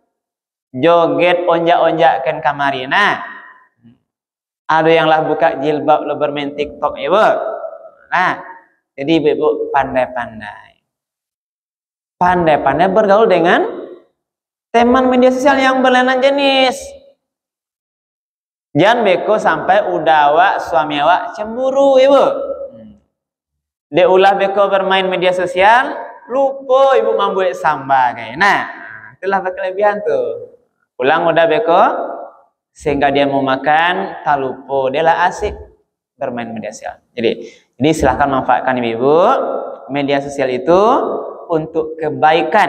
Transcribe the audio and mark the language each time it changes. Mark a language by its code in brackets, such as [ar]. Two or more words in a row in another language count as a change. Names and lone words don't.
[min] Joget onjak-onjak kamari. Nah, ada yang lah buka jilbab lo bermain TikTok ibu. [id] Nah, jadi ibu pandai-pandai, pandai-pandai bergaul dengan teman media sosial yang berlainan jenis. [min] Jangan beko sampai udah awak suami awak cemburu ibu. Dia ulah beko bermain media sosial, lupa ibu mambuek samba kayak. Nah, itulah kelebihan tuh. Pulang udah beko, sehingga dia mau makan, tak lupa dia lah asik bermain media sosial. [id] Jadi silahkan manfaatkan ibu media sosial itu untuk kebaikan.